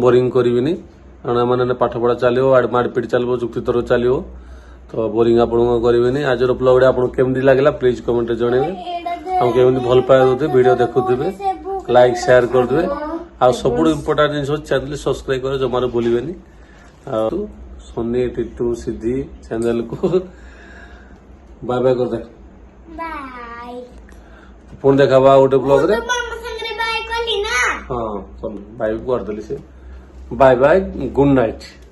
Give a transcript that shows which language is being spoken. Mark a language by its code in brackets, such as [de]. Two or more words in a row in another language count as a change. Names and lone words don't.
[or] ବୋରିଂ କରିବିନି କାରଣ ମାନେ ପାଠ ପଢା ଚାଲିବ ମାଡପିଟ ଚାଲିବ ଯୁକ୍ତିତର୍କ ଚାଲିବ ତ ବୋରିଂ ଆପଣଙ୍କୁ କରିବେନି ଆଜିର ବ୍ଲଗଟା ଆପଣଙ୍କୁ କେମିତି ଲାଗିଲା [en] please comment [or] ଜଣେଇବେ ଆଉ କେମିତି ଭଲ ପାଇବା ଦଉଥିବେ ଭିଡିଓ ଦେଖୁଥିବେ [en] like share [or] କରିଦେବେ ଆଉ ସବୁଠୁ ଇମ୍ପୋର୍ଟାଣ୍ଟ ଜିନିଷ [en] channel subscribe [or] କରି ଜମାରୁ ଭୁଲିବେନି ଆଉ ସୋନି ଟିଟୁ ସିଦ୍ଧି ଚ୍ୟାନେଲକୁ [en] bye bye [or] କରିଦେ ପୁଣି ଦେଖାବା ଗୋଟେ ବ୍ଲଗରେ। ହଁ ଚାଲ ବାଏ ବି କରିଦେଲି ସେ [en] bye bye good night.